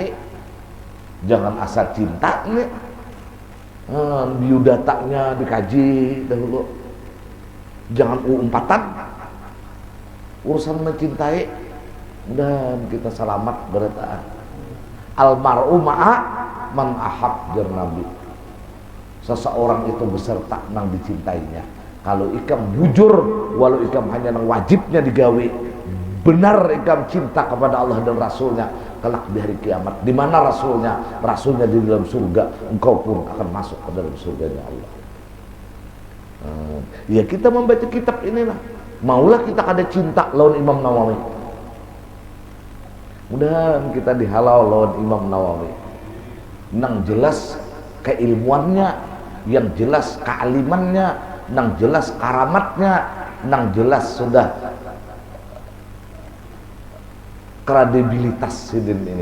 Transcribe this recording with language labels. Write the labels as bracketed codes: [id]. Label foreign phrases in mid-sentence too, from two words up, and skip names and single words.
[bjn] Jangan asal cinta nih, biodatanya dikaji dahulu, jangan umpatan urusan mencintai, dan kita selamat bertahan. [ar] المرء مع من أحب, [bjn] jar Nabi. Seseorang itu beserta nang dicintainya. Kalau ikam bujur, walau ikam hanya nang wajibnya digawe, benar ikam cinta kepada Allah dan Rasulnya, kelak di hari kiamat, di mana Rasulnya? Rasulnya di dalam surga, engkau pun akan masuk ke dalam surganya Allah. Ya kita membaca kitab inilah, maulah kita kada cinta lawan Imam Nawawi. Mudah-mudahan kita dihalau lawan Imam Nawawi. nang jelas keilmuannya, yang jelas kealimannya, nang jelas karamatnya, nang jelas sudah kredibilitas Sidin ini.